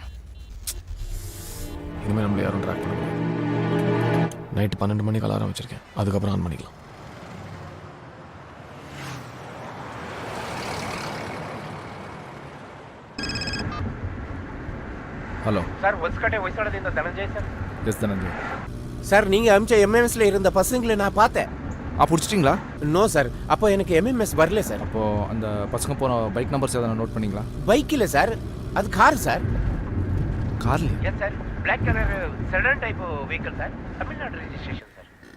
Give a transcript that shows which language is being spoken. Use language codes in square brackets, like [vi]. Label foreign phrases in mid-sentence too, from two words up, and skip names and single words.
[ta] இனிமேல் நம்மளை யாரும் ட்ராக் பண்ண முடியாது. நைட்டு 12 மணிக்கு அலாரம் வச்சுருக்கேன், அதுக்கப்புறம் ஆன் பண்ணிக்கலாம். ஹலோ சார், [kn] ಹೊಸಕೋಟೆದಿಂದ ಧನಂಜಯ್ ಸರ್. [ta] எஸ் தனஞ்சய். சார், நீங்கள் அமிச்ச MMSல இருந்த பசங்களை நான் பார்த்தேன். பிடிச்சிட்டிங்களா? [en] no sir, [ta] அப்போ எனக்கு MMS வரல சார். அப்போது அந்த பசங்க போன [en] bike numbers [ta] எதாவது நோட் பண்ணிங்களா? பைக் இல்லை சார், அது [en] car sir. [ta] கார்லையா? [en] yes sir, black colour sedan type vehicle sir, [ta] தமிழ்நாடு [en] registration sir.